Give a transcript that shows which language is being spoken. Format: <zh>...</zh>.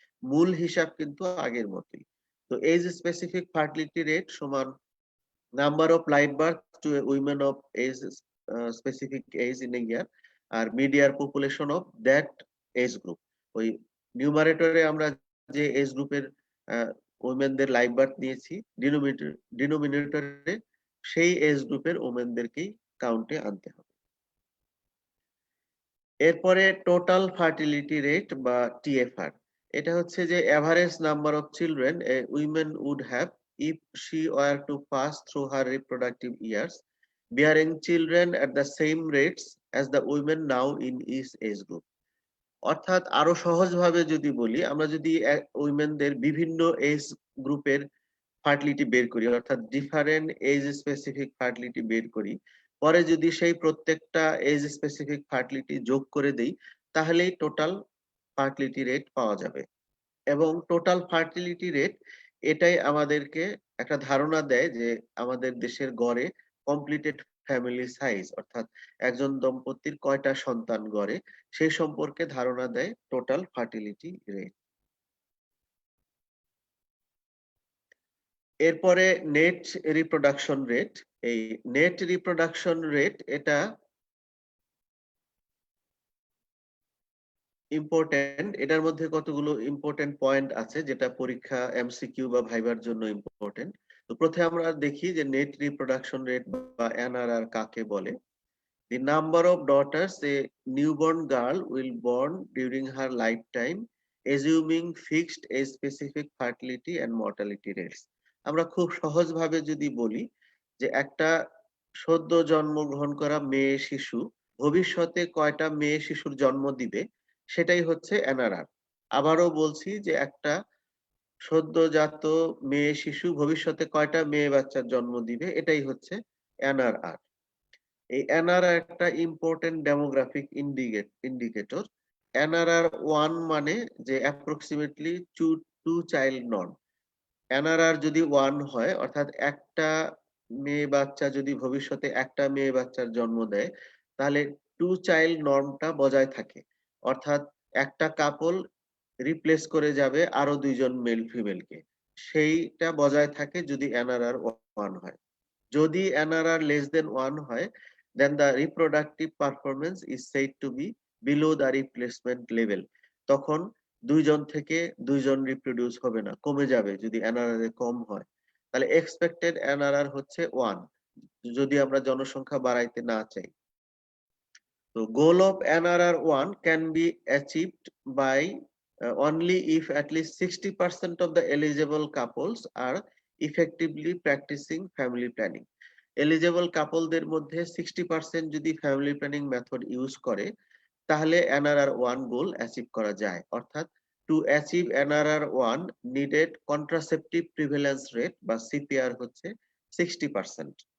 <bn>মূল হিসাব কিন্তু আগের মতোই।</bn> <en>তো age specific fertility rate সমান number of live birth to women of age specific age in a year আর midyear population of that age group.</en> <bn>ওই নিউমারেটরে আমরা যে এজ গ্রুপের উইমেনদের লাইভ বার্থ নিয়েছি, ডিনোমিনেটরে সেই এজ গ্রুপের উইমেনদেরকেই কাউন্টে আনতে হবে।</bn> <en>এরপরে total fertility rate বা TFR,</en> <bn>এটা হচ্ছে যে</bn> <en>Average number of children a women would have if she were to pass through her reproductive years, bearing children at the same rates as the women now in each age group।</en> <bn>অর্থাৎ আরো সহজভাবে যদি বলি, আমরা যদি উইমেনদের বিভিন্ন age গ্রুপের fertility বের করি, অর্থাৎ ডিফারেন্ট এজ স্পেসিফিক ফার্টিলিটি বের করি, পরে যদি সেই প্রত্যেকটা এজ স্পেসিফিক ফার্টিলিটি যোগ করে দেই তাহলেই টোটাল ফার্টিলিটি রেট পাওয়া যাবে। এবং টোটাল ফার্টিলিটি রেট এটাই আমাদেরকে একটা ধারণা দেয় যে আমাদের দেশের গড়ে কমপ্লিটেড ফ্যামিলি সাইজ, অর্থাৎ একজন দম্পতির কয়টা সন্তান গড়ে সেই সম্পর্কে ধারণা দেয় টোটাল ফার্টিলিটি রেট। এরপরে নেট রিপ্রোডাকশন রেট। এই নেট রিপ্রোডাকশন রেট এটা ইম্পর্টেন্ট, এটার মধ্যে কতগুলো ইম্পর্টেন্ট পয়েন্ট আছে যেটা পরীক্ষা এমসিকিউ বা ভাইবার জন্য ইম্পর্টেন্ট। তো প্রথমে আমরা দেখি যে নেট রিপ্রোডাকশন রেট বা এনআরআর কাকে বলে।</bn> <en>The number of daughters a newborn girl will born during her lifetime, assuming fixed a specific fertility and mortality rates।</en> <bn>আমরা খুব সহজভাবে যদি বলি যে একটা সদ্য জন্মগ্রহণ করা মেয়ে শিশু ভবিষ্যতে কয়টা মেয়ে শিশুর জন্ম দিবে সেটাই হচ্ছে এনআরআর। আবারও বলছি যে একটা সদ্যজাত মেয়ে শিশু ভবিষ্যতে কয়টা মেয়ে বাচ্চার জন্ম দিবে এটাই হচ্ছে এনআরআর। এই এনআরআর একটা ইম্পর্টেন্ট ডেমোগ্রাফিক ইন্ডিকেটর।</bn> <en>NRR 1</en> <bn>মানে যে</bn> <en>Approximately two child norm.</en> <bn>NRR যদি 1 হয়, অর্থাৎ একটা মেয়ে বাচ্চা যদি ভবিষ্যতে একটা মেয়ে বাচ্চার জন্ম দেয় তাহলে টু চাইল্ড নর্মটা বজায় থাকে, অর্থাৎ একটা কাপল রিপ্লেস করে যাবে আরো দুইজন মেল ফিমেলকে, সেইটা বজায় থাকে যদি এনআরআর 1 হয়।</bn> <en>যদি NRR less than 1 হয়, then the reproductive performance is said to be below the replacement level।</en> <bn>তখন দুইজন থেকে দুইজন রিপ্রোডিউস হবে না, কমে যাবে যদি এনআরআর কম হয়। তাহলে এক্সপেক্টেড এনআরআর হচ্ছে 1 যদি আমরা জনসংখ্যা বাড়াইতে না চাই।</bn> <en>তো goal of NRR 1 can be achieved by only if at least 60% of the eligible couples are effectively practicing family planning।</en> <bn>Eligible কাপলদের মধ্যে 60% যদি ফ্যামিলি প্ল্যানিং মেথড ইউজ করে তাহলে NRR1 গোল অ্যাচিভ করা যায়।</bn> <en>অর্থাৎ to achieve NRR1 needed contraceptive prevalence rate বা CPR হচ্ছে 60%।</en>